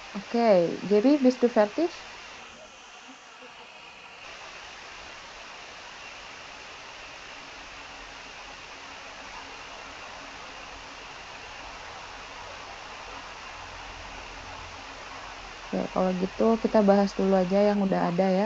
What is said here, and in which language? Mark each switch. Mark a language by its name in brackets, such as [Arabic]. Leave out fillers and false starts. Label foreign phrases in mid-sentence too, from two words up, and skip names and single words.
[Indonesian] Oke, Gaby, [German] bist du fertig? [Indonesian] Oke, kalau gitu kita bahas dulu aja yang udah ada ya.